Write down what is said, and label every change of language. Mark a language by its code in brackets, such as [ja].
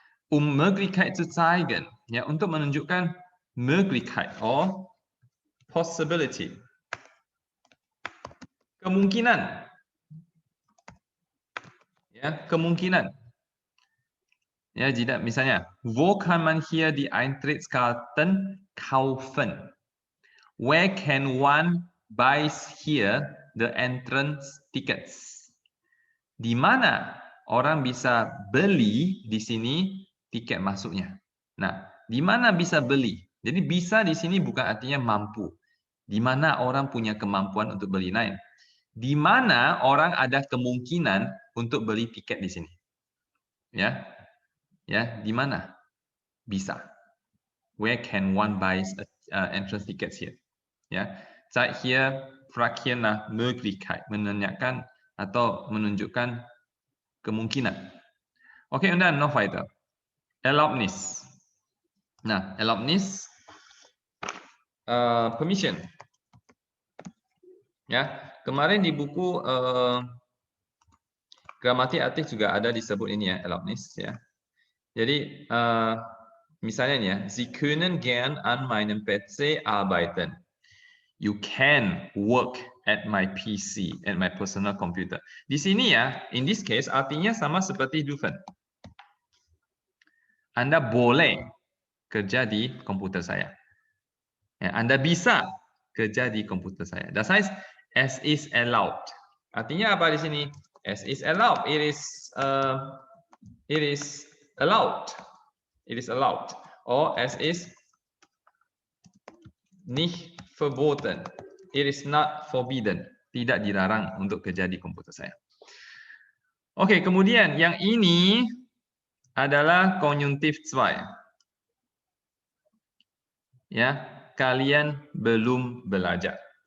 [de] Möglichkeit zu zeigen, ya, [id] untuk menunjukkan [de] Möglichkeit or possibility. [id] Kemungkinan. Ya, kemungkinan. [de] Ja, [id] jika misalnya, [de] wo kann man hier die Eintrittskarten kaufen? [en] Where can one buy here the entrance tickets? [id] Di mana orang bisa beli di sini tiket masuknya? Nah, di mana bisa beli? Jadi bisa di sini bukan artinya mampu. Di mana orang punya kemampuan untuk beli lain. Di mana orang ada kemungkinan untuk beli tiket di sini. Ya. Ya, di mana? Bisa. [en] Where can one buy entrance tickets here? [id] Ya, saya here [de] fragt hier nach Möglichkeit, [id] menanyakan atau menunjukkan kemungkinan. [de] Oke, und dann noch weiter. Erlaubnis. Nah, Erlaubnis [en] permission. [id] Ya, kemarin di buku gramatik aktif juga ada disebut ini ya, Erlaubnis ya. Jadi misalnya nih ya, [de] Sie können gern an meinem PC arbeiten. [en] You can work at my PC, at my personal computer. [id] Di sini ya, [en] in this case [id] artinya sama seperti dürfen. Anda boleh kerja di komputer saya. Ya, Anda bisa kerja di komputer saya. [de] Das heißt, es ist erlaubt. [id] Artinya apa di sini? [de] Es ist erlaubt. [en] It is allowed. It is allowed. [de] Or es ist nicht verboten. [en] It is not forbidden. [id] Tidak dilarang untuk kerja di komputer saya. Oke, kemudian yang ini adalah konjungtif 2. Ya, kalian belum belajar.